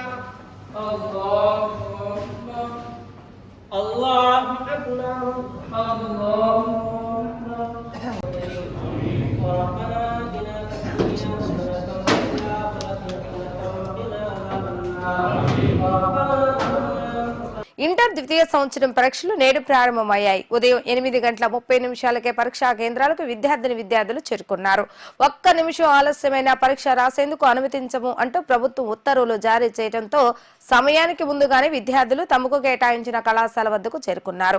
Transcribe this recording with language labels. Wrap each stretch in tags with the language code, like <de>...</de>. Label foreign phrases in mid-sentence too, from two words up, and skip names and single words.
<ar>الله أكبر الله أكبر الله أكبر ربنا آتنا في الدنيا حسنة وفي الآخرة حسنة وقنا عذاب النار ربنا</ar> <te>ఇంటర్ ద్వితీయ సంవత్సరం పరీక్షలు నేడు ప్రారంభమయ్యాయి. ఉదయం 8:30 పరీక్షా కేంద్రాలకు విద్యార్థులు చేరుకున్నారు. ఒక్క నిమిషం ఆలస్యమైన పరీక్ష రాసేందుకు అనుమతించము అంటూ ప్రభుత్వం ఉత్తర్వులు జారీ చేయడంతో సమయానికి ముందుగానే విద్యార్థులు తమకు కేటాయించిన కళాశాల వద్దకు చేరుకున్నారు.</te>